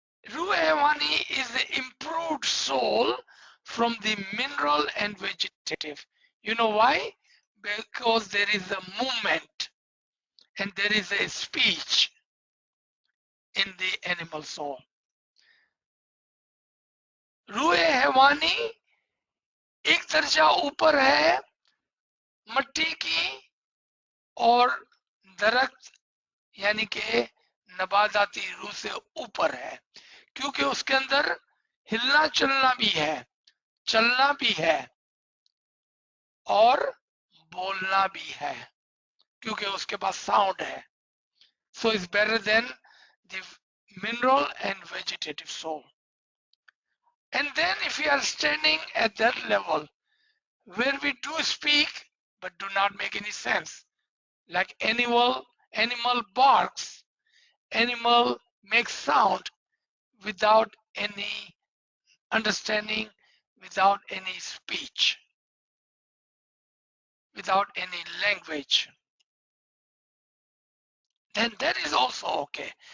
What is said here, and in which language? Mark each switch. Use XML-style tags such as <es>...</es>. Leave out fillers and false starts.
<en>Ruhe Hewani is the improved soul from the mineral and vegetative. You know why? Because there is a movement and there is a speech in the animal soul.</en> <hi>रूहे हैवानी एक दर्जा ऊपर है मट्टी की और दरख्त यानी कि नबाताती रूह से ऊपर है, क्योंकि उसके अंदर हिलना चलना भी है, चलना भी है और बोलना भी है, क्योंकि उसके पास साउंड है.</hi> <en>So it's better than the mineral and vegetative soul. And then if we are standing at that level where we do speak but do not make any sense, like animal barks, animal makes sound without any understanding, without any speech, without any language, then that is also okay.</en>